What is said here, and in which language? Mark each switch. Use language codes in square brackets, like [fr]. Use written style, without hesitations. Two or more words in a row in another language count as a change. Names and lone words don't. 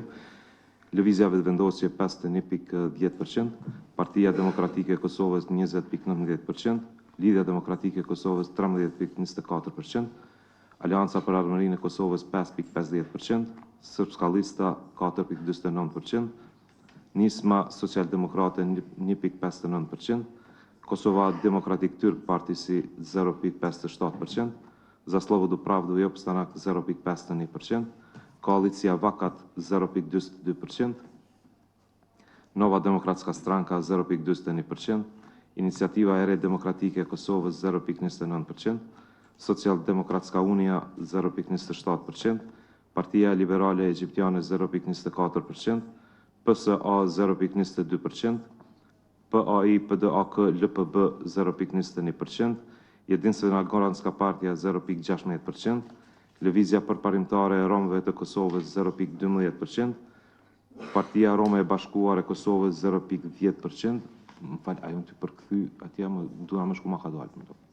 [sq] Lëvizja vetëvendosje 51,10%, Partia Demokratike e Kosovës 20,19%, Lidhja Demokratike e Kosovës 13,24%, Alianca për Armërinë e Kosovës 5,50%, Srpska Lista 4,49%, Nisma Socialdemokrate 1,59%, Kosova Demokratik Tyrk Partisi 0,57%, Za Slobodu Pravdu i Opstanak 0,51%, Koalicija Vakat 0,22%, Nova Demokratska Stranka 0,21%, Iniciativa e Re Demokratike e Kosovës 0,29%, Socialdemokratska Unia 0,27%, Partia Liberale Egjiptiane 0,24%, PSA 0,22%, PAI PDAK LPB 0,21%, Jedinstvena Goranska Partija 0,16%, Lëvizja Përparimtare e Romëve të Kosovës 0,12%, Partia Rome e Bashkuar e Kosovës 0,10%, më falë, ajo të përkthy atje më duha më shku ma ka dalë.